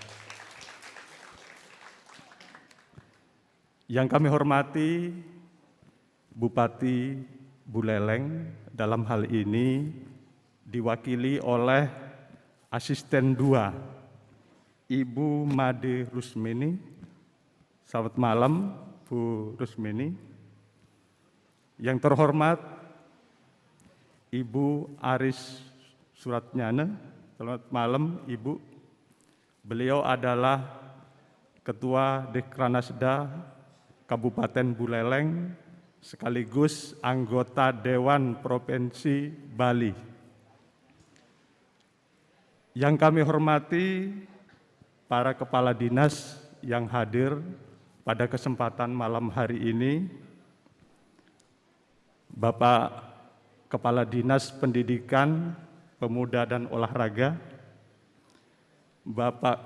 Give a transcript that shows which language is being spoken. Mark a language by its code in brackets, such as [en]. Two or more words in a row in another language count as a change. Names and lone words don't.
[id] Yang kami hormati Bupati Buleleng, dalam hal ini diwakili oleh Asisten 2, Ibu Made Rusmini. Selamat malam, Bu Rusmini. Yang terhormat Ibu Aris Suratnyana, selamat malam Ibu. Beliau adalah Ketua Dekranasda Kabupaten Buleleng sekaligus anggota Dewan Provinsi Bali. Yang kami hormati para kepala dinas yang hadir pada kesempatan malam hari ini, Bapak Kepala Dinas Pendidikan, Pemuda dan Olahraga, Bapak